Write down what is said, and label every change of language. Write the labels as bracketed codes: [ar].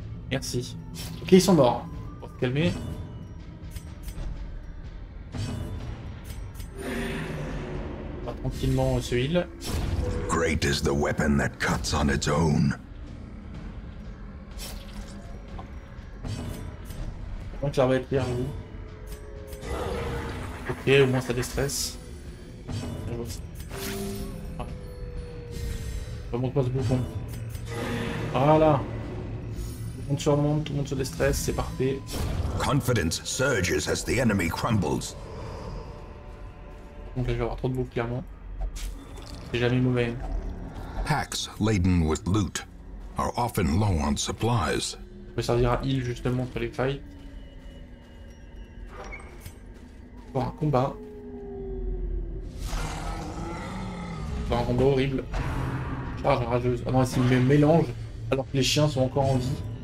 [fr] Merci. Ok, ils sont morts. Pour se calmer. On va tranquillement se heal. [en] Great is the weapon that cuts on its own. [fr] Donc ça va être clair, vous. Ok, au moins ça déstresse. Remonte pas ce bouffon. Voilà. Tout le monde surmonte, tout le monde se déstresse, c'est parfait. [en] Confidence surges as the enemy crumbles. [fr] Donc là je vais avoir trop de bouffe clairement. C'est jamais mauvais. [en] Packs laden with loot are often low on supplies. [fr] On peut servir à heal justement sur les fights. Pour un combat. Pour un combat horrible. Charge rageuse. Ah non, s'il me mélange alors que les chiens sont encore en vie.